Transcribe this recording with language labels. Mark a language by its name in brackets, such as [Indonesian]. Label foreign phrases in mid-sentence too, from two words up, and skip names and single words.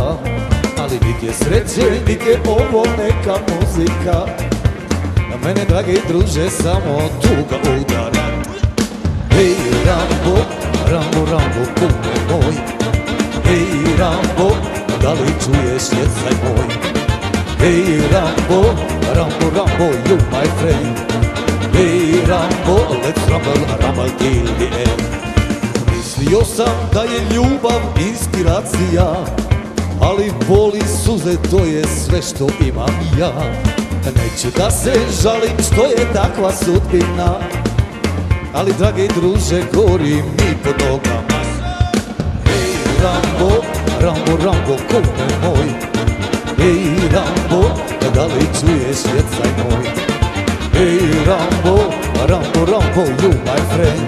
[Serbian] Ali niti je sreće, niti je ovo neka muzika. Na mene, dragi druže, samo tuga udara. Hej Rambo, Rambo, Rambo, kume moj. Hej Rambo, da li čuješ jecaj moj? [English] Hej Rambo, Rambo, Rambo, you my friend. Hey Rambo, let's rumble, rumble till the end. [Serbian] Mislio sam da je ljubav inspiracija, ali boli suze, to je sve što imam ja. Neću da se žalim što je takva sudbina, ali dragi druže, gori mi pod nogama. Hey Rambo, Rambo, Rambo, kume moj. Hey Rambo, da li čuješ jecaj moj? [English] Hey Rambo, Rambo, Rambo, you my friend.